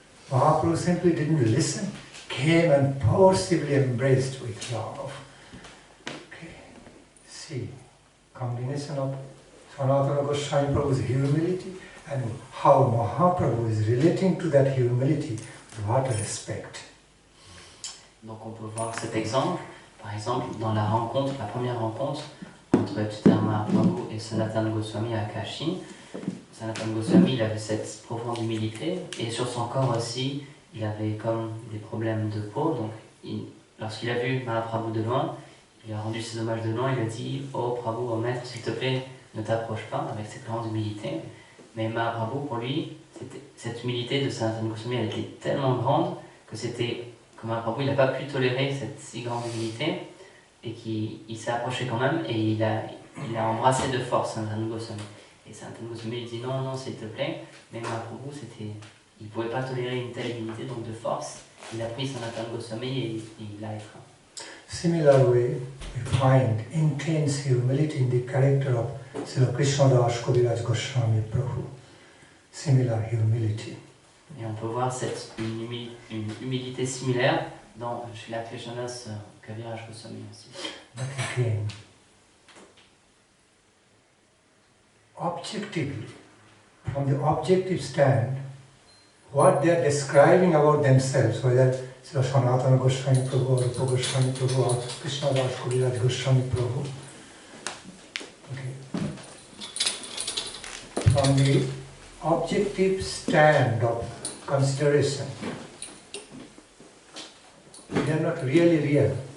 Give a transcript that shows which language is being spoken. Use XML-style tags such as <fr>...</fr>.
<en>Mahaprabhu simply didn't listen, came and forcibly embraced with love. Okay. See, combination of Sanatana Goswami Prabhu's humility and how Mahaprabhu is relating to that humility. What respect.</en> <fr>Donc on peut voir cet exemple, par exemple dans la rencontre, la première rencontre entre Chaitanya Mahaprabhu et Sanatana Goswami à Kashi. Sanatana Goswami il avait cette profonde humilité et sur son corps aussi il avait comme des problèmes de peau. Donc lorsqu'il a vu Mahaprabhu de loin, il a rendu ses hommages de loin, il a dit « Oh Prabhu, oh maître, s'il te plaît, ne t'approche pas » avec cette grande humilité. Mais Mahaprabhu pour lui, cette humilité de Sanatana Goswami elle était tellement grande que Mahaprabhu il n'a pas pu tolérer cette si grande humilité et qu'il s'est approché quand même et il a embrassé de force Sanatana Goswami. Et Sanatan Goswami dit non, non, s'il te plaît. Mais Mahaprabhu, il ne pouvait pas tolérer une telle humilité, donc de force, il a pris Sanatan Goswami et il l'a étreint.</fr> <en>Similarly, we find intense humility in the character of Srila Krishnadas Kaviraj Goswami Prabhu. Similar humility.</en> <fr>Et on peut voir une humilité similaire dans Srila Krishnadas Kaviraj Goswami aussi.</fr> <en>But again, objectively, from the objective stand, what they are describing about themselves, whether Srila Sanatana Goswami Prabhu or Rupa Goswami Prabhu or Krishnadas Kaviraj Goswami Prabhu, okay, from the objective stand of consideration, they are not really real.</en>